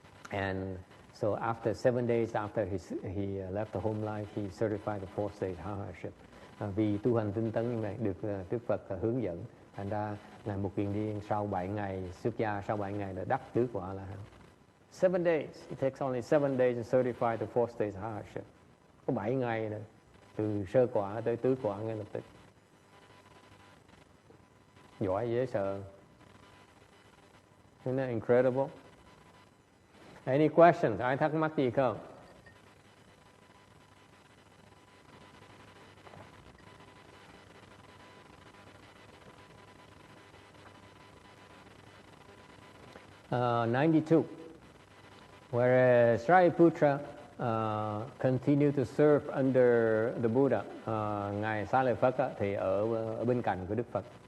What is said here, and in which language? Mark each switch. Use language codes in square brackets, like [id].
[en] And so after 7 days after he left the home life, he certified the 4th stage Arhatship. [vi] Vì tu hành tinh tấn như này được Đức Phật hướng dẫn, thành ra ngài Một Kiền Liên sau 7 ngày xuất gia, sau 7 ngày đã đắc tứ quả là 7 days. [en] It takes only 7 days to certify the 4th stage Arhatship. [vi] Có 7 ngày rồi, từ sơ quả tới tứ quả ngay lập tức. Giỏi dễ sợ. [en] Isn't that incredible? Any questions? [vi] Ai thắc mắc gì không? [en] Uh, 92. Whereas Shariputra continued to serve under the Buddha. [vi] Ngài Xá Lợi Phất thì ở bên cạnh của Đức Phật.